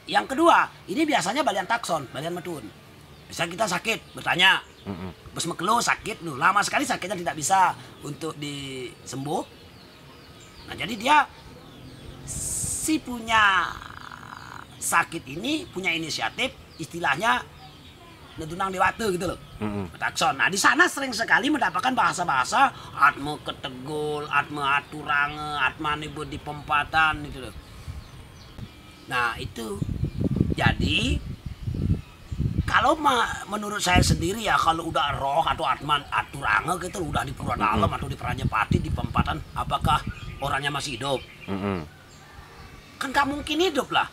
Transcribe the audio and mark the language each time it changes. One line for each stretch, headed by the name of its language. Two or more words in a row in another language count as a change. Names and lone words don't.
Indonesian: Yang kedua, ini biasanya Balian takson, Balian metun. Misalnya kita sakit, bertanya,
Balinese: bos mekelo sakit
Indonesian: loh, lama sekali sakitnya tidak bisa untuk disembuh. Nah jadi dia si punya sakit ini punya inisiatif, istilahnya
Balinese: nedunang dewata
Indonesian: gitu loh. Takson. Nah di sana sering sekali mendapatkan bahasa-bahasa
Balinese: atme ketegul, atme aturange, atma nibut di pempatan
Indonesian: gitu loh. Nah itu jadi kalau menurut saya sendiri ya, kalau udah roh atau
Balinese: atman aturange
Indonesian: gitu udah di pura dalam atau di Pranjapati di pempatan, apakah orangnya masih hidup? Kan gak mungkin hidup lah.